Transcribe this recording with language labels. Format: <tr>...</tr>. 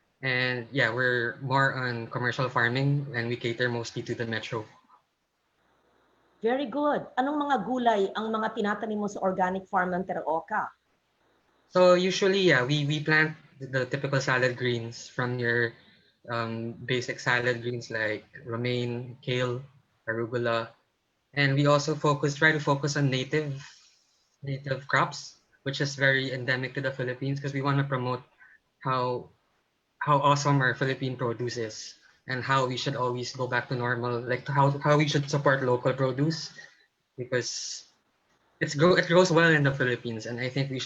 <en>And yeah, we're more on commercial farming, and we cater mostly to the metro. Very good.</en> <tl>Anong mga gulay ang mga tinatanim mo sa organic farm ng Teraoka?</tl> <en>So usually, yeah, we plant the typical salad greens from your basic salad greens like romaine, kale, arugula, and we also try to focus on native crops, which is very endemic to the Philippines, because we want to promote how awesome our Philippine produce is, and how we should always go back to normal, like how we should support local produce, because it grows well in the Philippines, and I think</en>